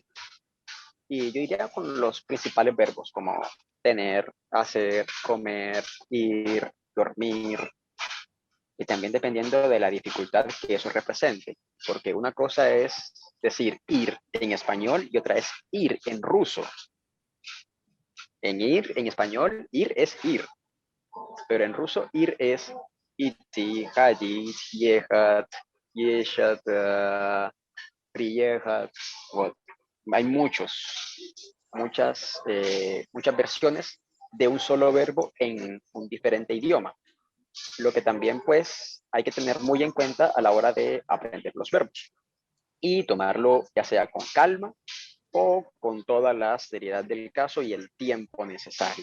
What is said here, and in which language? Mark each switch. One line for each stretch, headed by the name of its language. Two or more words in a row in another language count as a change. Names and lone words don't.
Spanish: Y yo iría con los principales verbos, como tener, hacer, comer, ir, dormir, y también dependiendo de la dificultad que eso represente, porque una cosa es decir ir en español y otra es ir en ruso. En ir, en español, ir es ir, pero en ruso ir es iti,
Russian: ходить, ехать, ешать, приехать. Вот.
Spanish: Hay muchas versiones de un solo verbo en un diferente idioma. Lo que también pues hay que tener muy en cuenta a la hora de aprender los verbos y tomarlo ya sea con calma o con toda la seriedad del caso y el tiempo necesario.